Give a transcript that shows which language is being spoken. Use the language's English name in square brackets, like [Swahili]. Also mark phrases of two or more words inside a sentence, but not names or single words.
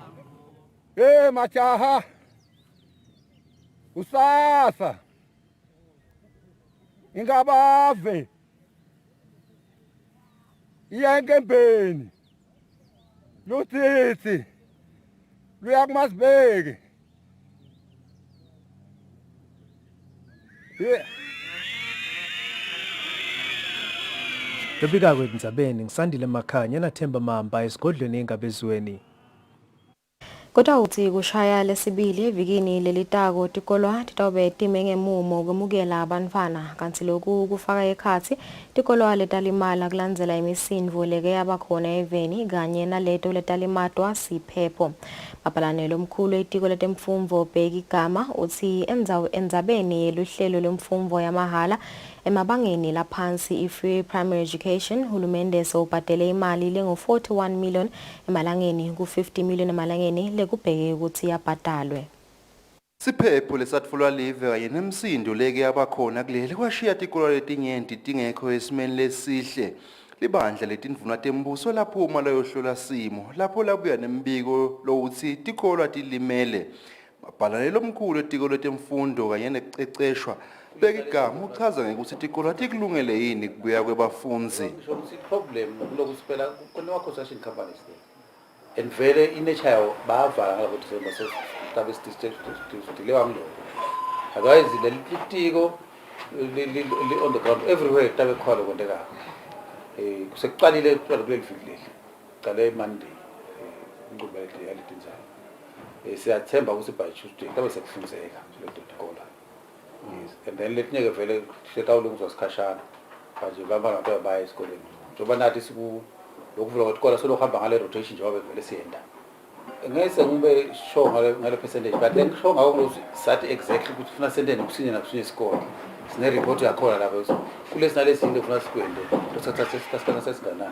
[Swati] Majaha kusasa ingabave iya enkembeni lutsitsi luya kuMasibeke. Lobika kwendzabeni ngisandile Makhanya naThemba Mamba esigodlweni engabezweni. Kodwa uthi kushaya lesibili evikini lelitako tikolwa titobe time ngemumo kwemukela abantwana kanti lokhu kufaka ekhathi tikolwa letalimala kulandzela imisindvo leke yabakhona eveni kanye naleto letalimatwa siphepho. Mabhalanelo omkhulu etiko letemfundvo Bheki Gama uthi endzabeni yeluhlelo lwemfundvo yamahala emabangeni laphansi i- [English] free primary education [Swati] hulumende sewubhadele imali lengu-41 million emalangeni ku-50 million emalangeni lekubheke ukuthi yabhadalwe. Siphepho lesatfulwa live kanye nemsindo leke yabakhona kuleli kwashiya tikolwa letinyenti tingekho esimeni lesihle. Libandla letindvuna tembuso laphuma layohlola simo lapho labuya nembiko lowuthi tikolwa tilimele. Mabhalanelo omkhulu etiko letemfundo kanye nekuceceshwa Bheki Gama uchaza ngekuthi tikolwa tikulungele yini kubuya kwebafundzi. Problem lokuthi phela kunama [English] construction companies there. [Swati] And vele inature yawo bayavala ngalokuthi sema district lewa mlo. Otherwise lelitiko [English] on the ground everywhere [Swati] tabe khona kwendeka. Kusekuqalile kuleli viki qale Monday ingqubeko yalitinzayo. Siyathemba ukuthi [English] by Tuesday [Swati] tabe sekufunzeka le tikolwa. Yes, and then letnyeke vele setawulungizwa sikhashana manje baba baya esikoleni njoba nathi siku lokuvula kwetikolo solohamba ngale rotation njengoba vele siyenda ngeke ngibe sure ngale percentage [English] but then sure [Swati] ngakho sathi exactly ukuthi ufuna sendeni kusinye nakusinye isikole sine report yakhona lapho kulesi nalesi into ufuna sikwende tosathatha sesigana.